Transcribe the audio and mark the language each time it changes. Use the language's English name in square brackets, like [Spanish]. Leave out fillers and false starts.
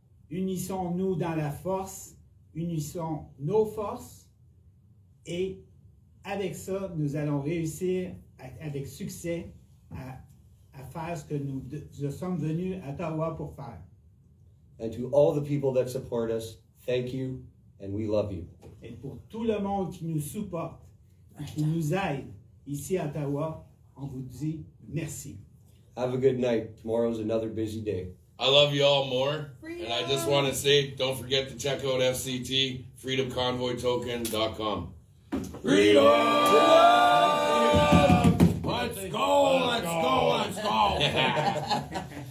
[French] Unissons-nous dans la force, unissons nos forces et avec ça, nous allons réussir avec succès à faire ce que nous sommes venus à Ottawa pour faire. [English] And to all the people that support us, thank you and we love you. [French] Et pour tout le monde qui nous supporte, qui nous aide ici à Ottawa, on vous dit merci. [English] Have a good night. Tomorrow's another busy day. I love you all more. And I just want to say, don't forget to check out FCT, freedomconvoytoken.com. Freedom! Let's go, let's go, let's go.